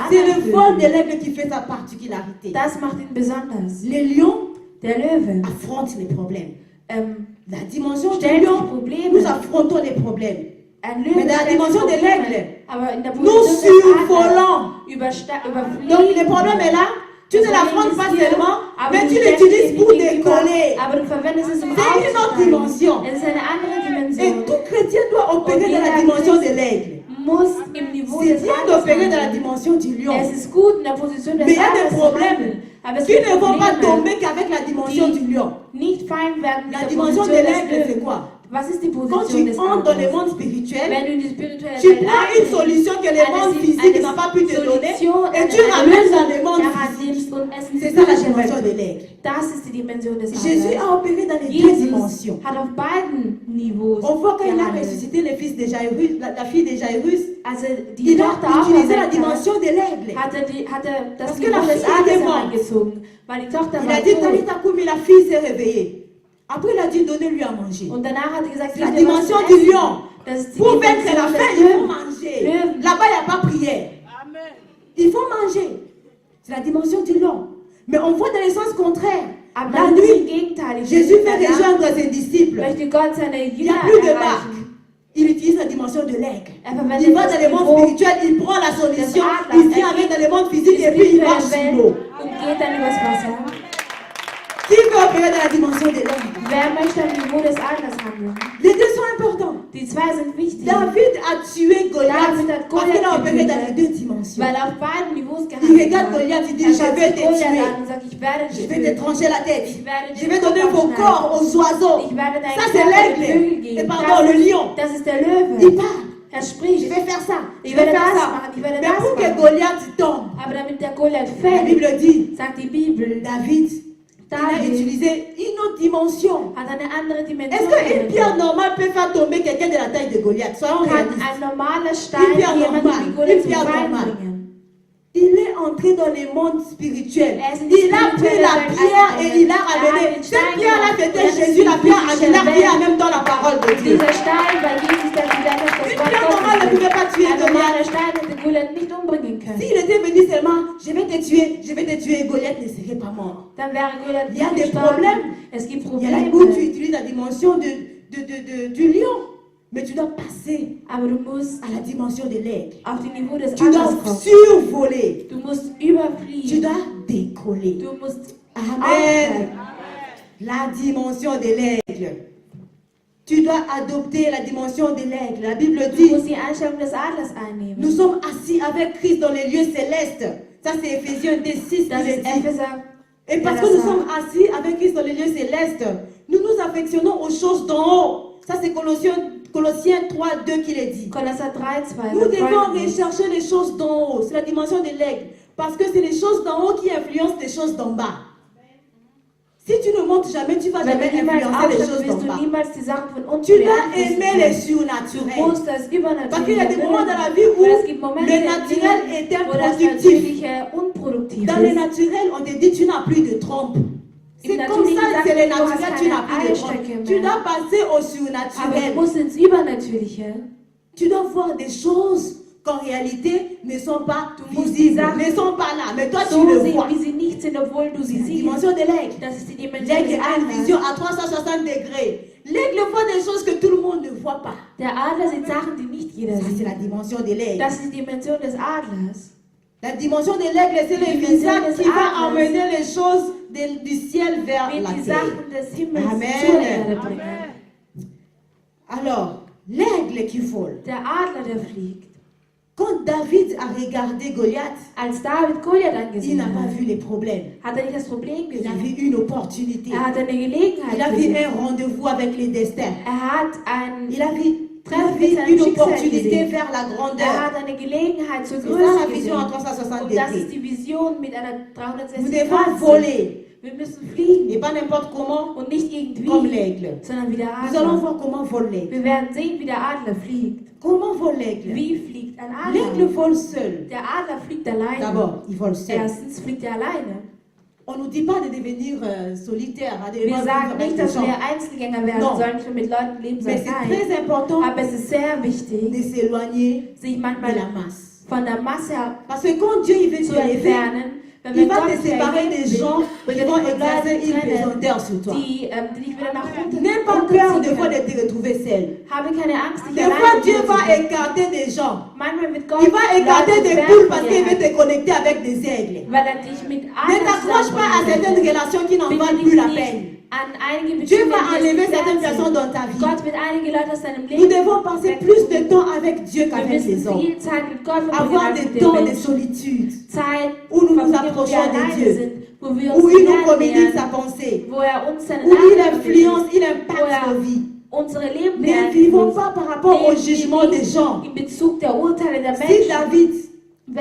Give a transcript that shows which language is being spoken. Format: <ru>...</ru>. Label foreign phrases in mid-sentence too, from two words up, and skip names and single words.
<fr>C'est le</fr> <de>anderen</de> <fr>vol de</fr> <de>Vögel.</de> <fr>l'aigle qui fait sa particularité.</fr> <de>Das macht ihn besonders.</de> <fr>Les lions</fr> <de>Der Löwe</de> <fr>affrontent les problèmes. La dimension du</fr> <de>stellt sich</de> <fr>lion,</fr> <de>Probleme.</de> <fr>nous affrontons les problèmes.</fr> <de>Ein Löwe</de> <fr>Mais dans la</fr> <de>stellt</de> <fr>dimension de</fr> <de>Probleme.</de> <fr>l'aigle,</fr> <de>Aber in der</de> <fr>nous</fr> <de>Position des</de> <fr>survolons.</fr> <de>Adlers</de> <fr>Donc le problème est là. Tu ne l'affrontes pas seulement, mais tu l'utilises pour décoller.</fr> <de>Aber du verwendest es, um</de> <fr>C'est une autre</fr> <de>aufzusteigen.</de> <fr>dimension.</fr> <de>Es ist eine andere</de> <fr>Et</fr> <de>Dimension.</de> <fr>tout chrétien doit opérer dans la dimension de l'aigle.</fr> <de>Muss im Niveau</de> <fr>C'est</fr> <de>des</de> <fr>bien</fr> <de>Adlers</de> <fr>d'opérer dans la</fr> <de>handeln.</de> <fr>dimension du lion.</fr> <de>Es ist gut, in der Position des</de> <fr>Mais il y a des</fr> <de>Adlers zu</de> <fr>problèmes</fr> <de>handeln. Aber es</de> <fr>qui</fr> <de>gibt</de> <fr>ne vont pas</fr> <de>Probleme,</de> <fr>tomber qu'avec la dimension du lion.</fr> <de>nicht fein werden mit</de> <fr>La</fr> <de>der</de> <fr>dimension</fr> <de>Position</de> <fr>de</fr> <de>des</de> <fr>l'aigle, c'est</fr> <de>Löwen.</de> <fr>quoi?</fr> <de>Was ist die</de> <fr>Quand</fr> <de>Position</de> <fr>tu</fr> <de>des</de> <fr>entres dans le</fr> <de>Adlers?</de> <fr>monde spirituel,</fr> <de>Wenn du in die spirituelle</de> <fr>tu</fr> <de>Welt</de> <fr>prends une</fr> <de>eintrittst,</de> <fr>solution que le monde physique n'a pas pu te donner et tu ramènes dans le monde physique. C'est ça la dimension de l'aigle.</fr> <de>Das ist die Dimension des</de> <fr>Jésus</fr> <de>Adlers.</de> <fr>a opéré dans les deux</fr> <de>Jesus</de> <fr>dimensions.</fr> <de>hat auf beiden Niveaus</de> <fr>On voit quand il a</fr> <de>gehandelt.</de> <fr>ressuscité le fils de Jairus, la fille de Jairus,</fr> <de>Also die</de> <fr>il a</fr> <de>Tochter</de> <fr>utilisé la</fr> <de>auferweckt</de> <fr>dimension de l'aigle.</fr> <de>hat das</de> <fr>Parce que</fr> <de>Niveau</de> <fr>la</fr> <de>des</de> <fr>fille était</fr> <de>Adlers</de> <fr>morte.</fr> <de>herangezogen, weil die Tochter</de> <fr>Il a war dit, tot.</fr> <arc>Talita Koumi,</arc> <fr>la fille s'est réveillée. Après, il a dit, donnez-lui à manger.</fr> <de>Und danach hat er gesagt,</de> <fr>La</fr> <de>gib mir was</de> <fr>dimension</fr> <de>zu</de> <fr>du</fr> <de>essen.</de> <fr>lion.</fr> <de>Das ist die</de> <fr>Pour vaincre la</fr> <de>Dimension</de> <fr>faim,</fr> <de>des</de> <fr>il faut</fr> <de>Löwen.</de> <fr>manger.</fr> <de>Löwen.</de> <fr>Là-bas, il n'y a pas prière. Il faut manger. C'est la dimension du lion. Mais on voit dans le sens contraire.</fr> <de>Aber</de> <fr>La</fr> <de>das ist im</de> <fr>nuit,</fr> <de>Gegenteil.</de> <fr>Jésus fait</fr> <de>Danach</de> <fr>rejoindre ses disciples.</fr> <de>möchte Gott seine</de> <fr>Il n'y a</fr> <de>Jünger</de> <fr>plus de barque.</fr> <de>erreichen.</de> <fr>Il utilise la dimension de l'aigle.</fr> <de>Er verwendet</de> <fr>Il va</fr> <de>das</de> <fr>dans le monde</fr> <de>Niveau</de> <fr>spirituel, il prend la solution,</fr> <de>des</de> <fr>il</fr> <de>Adlers.</de> <fr>vient avec dans le monde physique</fr> <de>die</de> <fr>et puis il marche</fr> <de>spirituelle</de> <fr>sur l'eau.</fr> <de>Welt und geht dann übers Wasser.</de> <fr>Qui veut opérer dans la dimension de l'aigle?</fr> <de>Wer möchte am Niveau des Adlers handeln?</de> <fr>Les deux sont importants.</fr> <de>Die zwei sind wichtig,</de> <fr>David a tué Goliath</fr> <de>David hat</de> <fr>parce qu'il a</fr> <de>Goliath</de> <fr>opéré dans les</fr> <de>getötet.</de> <fr>deux dimensions.</fr> <de>weil er auf beiden Niveaus</de> <fr>Il</fr> <de>gehandelt</de> <fr>regarde</fr> <de>hat.</de> <fr>Goliath, il dit,</fr> <de>Er</de> <fr>je</fr> <de>schaut</de> <fr>vais</fr> <de>sich</de> <fr>te</fr> <de>Goliath</de> <fr>tuer.</fr> <de>an und sagt, ich werde</de> <fr>Je</fr> <de>dich</de> <fr>vais te</fr> <de>töten.</de> <fr>trancher la tête.</fr> <de>Ich werde</de> <fr>Je</fr> <de>dich</de> <fr>vais donner</fr> <de>den</de> <fr>vos</fr> <de>Kopf</de> <fr>corps</fr> <de>schneiden.</de> <fr>aux oiseaux.</fr> <de>Ich werde deinen</de> <fr>Ça, c'est</fr> <de>Körper den Vögeln</de> <fr>l'aigle. Et</fr> <de>geben.</de> <fr>pardon, le lion.</fr> <de>Das ist der</de> <fr>Il</fr> <de>Löwe.</de> <fr>parle.</fr> <de>Er</de> <fr>Je</fr> <de>spricht.</de> <fr>vais faire ça. Je</fr> <de>Ich</de> <fr>vais</fr> <de>werde</de> <fr>faire</fr> <de>das</de> <fr>ça.</fr> <de>machen. Ich werde</de> <fr>Mais</fr> <de>das</de> <fr>pour que</fr> <de>machen.</de> <fr>Goliath tombe,</fr> <de>Aber damit der Goliath</de> <fr>la</fr> <de>fällt,</de> <fr>Bible dit,</fr> <de>sagt die Bibel,</de> <fr>David, il a</fr> <de>David</de> <fr>utilisé une autre dimension.</fr> <de>hat eine andere Dimension.</de> <fr>Est-ce qu'une pierre</fr> <de>verwendet.</de> <fr>normale peut faire tomber quelqu'un de la taille de Goliath? Soyons</fr> <de>Kann</de> <fr>réalistes.</fr> <de>ein normaler</de> <fr>Une</fr> <de>Stein</de> <fr>pierre</fr> <de>jemanden</de> <fr>normale,</fr> <de>wie Goliath</de> <fr>une</fr> <de>zum</de> <fr>pierre</fr> <de>Fallen</de> <fr>normale.</fr> <de>bringen?</de> <fr>Il est entré dans le monde spirituel.</fr> <de>Er ist in die</de> <fr>Il a pris</fr> <de>spirituelle</de> <fr>la</fr> <de>Welt</de> <fr>pierre et il l'a</fr> <de>eingegangen.</de> <fr>ramenée.</fr> <de>Er hat den</de> <fr>Cette</fr> <de>Stein</de> <fr>pierre-là,</fr> <de>genommen.</de> <fr>c'était</fr> <de>Er hat</de> <fr>Jésus, la</fr> <de>die</de> <fr>pierre</fr> <de>physische</de> <fr>angulaire qui est en</fr> <de>Welt.</de> <fr>même temps la parole de Dieu.</fr> <de>Dieser Stein war Jesus, der gesagt hat, das</de> <fr>Une</fr> <de>Wort</de> <fr>pierre normale ne</fr> <de>Gottes.</de> <fr>pouvait pas tuer</fr> <de>Ein</de> <fr>Goliath.</fr> <de>normaler Stein hätte Goliath nicht umbringen können.</de> <fr>S'il était venu seulement, je vais te tuer, Goliath ne serait pas mort.</fr> <de>Dann wäre Goliath</de> <fr>Il y a</fr> <de>nicht</de> <fr>des</fr> <de>gestorben.</de> <fr>problèmes.</fr> <de>Es gibt</de> <fr>Il y a là où tu</fr> <de>Probleme.</de> <fr>utilises la dimension du lion, mais tu dois passer</fr> <de>Aber du musst</de> <fr>à la dimension de l'aigle.</fr> <de>auf die Niveau des</de> <fr>Tu dois</fr> <de>Adlers kommen.</de> <fr>survoler.</fr> <de>Du musst</de> <fr>Tu</fr> <de>überfliegen.</de> <fr>dois décoller.</fr> <de>Du musst Amen. aufsteigen.</de> <fr>La dimension de l'aigle. Tu dois adopter la dimension de l'aigle. La Bible</fr> <de>Du</de> <fr>dit,</fr> <de>musst die Einstellung des Adlers einnehmen.</de> <fr>nous sommes assis avec Christ dans les lieux célestes. Ça c'est Ephésiens 2:6</fr> <de>Das</de> <fr>qui le</fr> <de>ist</de> <fr>dit.</fr> <de>Epheser.</de> <fr>Et parce que nous sommes assis avec Christ dans les lieux célestes, nous nous affectionnons aux choses d'en haut. Ça c'est Colossiens 3:2 qui le dit.</fr> <de>Kolosser 3,2.</de> <fr>Nous devons rechercher les choses d'en haut. C'est la dimension de l'aigle. Parce que c'est les choses d'en haut qui influencent les choses d'en bas. Si tu ne montes jamais, tu ne vas</fr> <de>Wenn</de> <fr>jamais</fr> <de>du niemals</de> <fr>influencer les</fr> <de>aufsteigst,</de> <fr>choses</fr> <de>wirst</de> <fr>d'en bas.</fr> <de>du niemals die Sachen von unten</de> <fr>Tu dois</fr> <de>beeinflussen</de> <fr>aimer les</fr> <de>können. Du</de> <fr>surnaturels.</fr> <de>musst das</de> <fr>Parce qu'il y a des</fr> <de>Übernatürliche</de> <fr>moments dans la vie</fr> <de>mögen,</de> <fr>où</fr> <de>weil es gibt Momente</de> <fr>le</fr> <de>im</de> <fr>naturel</fr> <de>Leben,</de> <fr>est</fr> <de>wo das</de> <fr>improductif.</fr> <de>Natürliche unproduktiv</de> <fr>Dans le</fr> <de>ist.</de> <fr>naturel, on te dit tu n'as plus de trompe. C'est</fr> <de>Im</de> <fr>comme ça,</fr> <de>Natürlichen</de> <fr>c'est le</fr> <de>sagt man, du</de> <fr>naturel,</fr> <de>hast</de> <fr>tu n'as</fr> <de>keine</de> <fr>plus de trompe.</fr> <de>Einstöcke</de> <fr>Tu</fr> <de>mehr.</de> <fr>dois passer au</fr> <de>Aber du</de> <fr>surnaturel.</fr> <de>musst ins Übernatürliche.</de> <fr>Tu dois voir des choses qu'en réalité ne sont pas</fr> <de>musst</de> <fr>visibles,</fr> <de>Sachen</de> <fr>ne sont pas là. Mais toi, tu</fr> <de>So</de> <fr>le</fr> <de>sehen,</de> <fr>vois.</fr> <de>wie sie nicht sind, obwohl du</de> <fr>C'est</fr> <de>sie</de> <fr>la</fr> <de>siehst.</de> <fr>dimension de l'aigle.</fr> <de>Das ist die Dimension</de> <fr>L'aigle</fr> <de>des</de> <fr>a une vision</fr> <de>Adlers.</de> <fr>à 360 degrés. L'aigle voit des choses que tout le monde ne voit pas.</fr> <de>Der Adler sieht Sachen, die nicht jeder</de> <fr>Ça, c'est</fr> <de>sieht.</de> <fr>la dimension de l'aigle.</fr> <de>Das ist die Dimension des Adlers.</de> <fr>La dimension de l'aigle, c'est le</fr> <de>dimension</de> <fr>visage</fr> <de>des</de> <fr>qui va</fr> <de>Adlers.</de> <fr>emmener les choses du ciel vers</fr> <de>Wird</de> <fr>la</fr> <de>die</de> <fr>terre.</fr> <de>Sachen des Himmels Amen. zur Erde bringen.</de> <fr>Alors, l'aigle qui vole.</fr> <de>Der Adler, der fliegt.</de> <fr>Quand David a regardé Goliath,</fr> <de>Als David Goliath</de> <fr>il</fr> <de>angesehen</de> <fr>n'a pas</fr> <de>hat,</de> <fr>vu les problèmes.</fr> <de>hat er nicht das Problem</de> <fr>Il a</fr> <de>gesehen.</de> <fr>vu une opportunité.</fr> <de>Er hat eine</de> <fr>Il a</fr> <de>Gelegenheit</de> <fr>vu</fr> <de>gesehen.</de> <fr>un rendez-vous avec les destins.</fr> <de>Er hat ein</de> <fr>Il a vu</fr> <de>Treffen mit seinem</de> <fr>une</fr> <de>Schicksal</de> <fr>opportunité</fr> <de>gesehen.</de> <fr>vers la</fr> <de>Er</de> <fr>grandeur.</fr> <de>hat eine Gelegenheit zur</de> <fr>C'est ça la</fr> <de>Größe</de> <fr>vision à</fr> <de>gesehen.</de> <fr>360</fr> <de>Und das ist</de> <fr>degrés.</fr> <de>die Vision mit einer</de> <fr>Nous</fr> <de>360</de> <fr>devons</fr> <de>Grad.</de> <fr>voler.</fr> <de>Wir müssen fliegen.</de> <fr>Et pas n'importe comment,</fr> <de>Und nicht irgendwie,</de> <fr>comme l'aigle.</fr> <de>sondern wie der</de> <fr>Nous allons</fr> <de>Adler.</de> <fr>voir comment vole l'aigle.</fr> <de>Wir werden sehen, wie der Adler fliegt.</de> <fr>Comment vole l'aigle?</fr> <de>Wie fliegt ein</de> <fr>L'aigle</fr> <de>Adler?</de> <fr>vole seul.</fr> <de>Der Adler fliegt alleine.</de> <fr>D'abord, il vole seul.</fr> <de>Erstens fliegt er alleine.</de> <fr>On ne nous dit pas de devenir solitaire, à</fr> <de>Wir sagen nicht, dass wir</de> <fr>gens.</fr> <de>Einzelgänger werden</de> <fr>Non.</fr> <de>sollen, nicht nur mit Leuten leben</de> <fr>Mais</fr> <de>sollen.</de> <fr>c'est</fr> <de>Nein.</de> <fr>très important</fr> <de>Aber es ist sehr wichtig,</de> <fr>de s'éloigner</fr> <de>sich</de> <fr>de</fr> <de>manchmal</de> <fr>la masse.</fr> <de>von der Masse</de> <fr>Parce que quand Dieu il veut</fr> <de>zu</de> <fr>te lever,</fr> <de>entfernen. Wenn</de> <fr>il</fr> <de>wir</de> <fr>va</fr> <de>Gott</de> <fr>te séparer des gens qui</fr> <de>wird</de> <fr>vont</fr> <de>dich von</de> <fr>exercer</fr> <de>Leuten</de> <fr>une</fr> <de>trennen,</de> <fr>pesanteur sur toi.</fr> <de>die dich wieder nach unten</de> <fr>N'aie pas peur des fois</fr> <de>runterziehen.</de> <fr>de te retrouver seul.</fr> <de>Habe keine Angst, dich</de> <fr>Des fois,</fr> <de>alleine</de> <fr>Dieu va</fr> <de>wiederzufinden.</de> <fr>écarter des gens.</fr> <de>Manchmal wird Gott</de> <fr>Il va écarter</fr> <de>Leute</de> <fr>des</fr> <de>fern</de> <fr>poules</fr> <de>von</de> <fr>parce</fr> <de>dir</de> <fr>qu'il veut</fr> <de>halten,</de> <fr>te connecter avec des aigles.</fr> <de>weil er dich mit</de> <fr>Ne</fr> <de>anderen</de> <fr>t'accroche pas à certaines relations qui n'en</fr> <de>Binde</de> <fr>valent</fr> <de>dich</de> <fr>plus la</fr> <de>nicht</de> <fr>peine.</fr> <de>an einige</de> <fr>Dieu</fr> <de>Beziehungen,</de> <fr>va</fr> <de>die es</de> <fr>enlever</fr> <de>nicht</de> <fr>certaines</fr> <de>wert</de> <fr>personnes</fr> <de>sind.</de> <fr>dans ta vie.</fr> <de>Gott wird einige Leute aus deinem</de> <fr>Nous</fr> <de>Leben</de> <fr>devons passer</fr> <de>wegtun.</de> <fr>plus de temps avec Dieu</fr> <de>Wir</de> <fr>qu'avec</fr> <de>müssen</de> <fr>les hommes.</fr> <de>viel Zeit mit Gott verbringen</de> <fr>Avoir</fr> <de>als mit</de> <fr>des</fr> <de>den</de> <fr>temps de</fr> <de>Menschen.</de> <fr>solitude</fr> <de>Zeit,</de> <fr>où nous nous</fr> <de>verbringen, wo wir</de> <fr>approchons de</fr> <de>alleine</de> <fr>Dieu,</fr> <de>sind, wo wir</de> <fr>où</fr> <de>uns</de> <fr>il nous communique</fr> <de>lernen,</de> <fr>sa pensée,</fr> <de>wo uns seine</de> <fr>où il</fr> <de>Nachricht</de> <fr>influence, il</fr> <de>wo</de> <fr>impacte nos vies.</fr> <de>unsere Leben</de> <fr>Ne vivons pas par rapport au jugement des gens.</fr> <de>in Bezug der Urteile der</de> <fr>Si</fr> <de>Menschen.</de> <fr>David</fr> <de>Wenn</de>